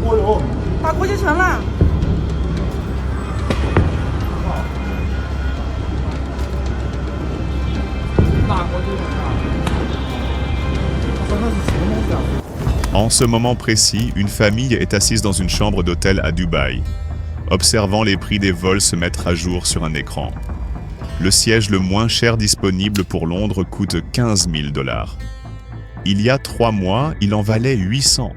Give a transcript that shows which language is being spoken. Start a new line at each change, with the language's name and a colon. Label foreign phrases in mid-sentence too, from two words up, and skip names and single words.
Chinese: 打国际城了。打国际城了。他说那是什么东西啊？
French: En ce moment précis, une famille est assise dans une chambre d'hôtel à Dubaï, observant les prix des vols se mettre à jour sur un écran. Le siège le moins cher disponible pour Londres coûte 15 000 $. Il y a 3 mois, il en valait 800.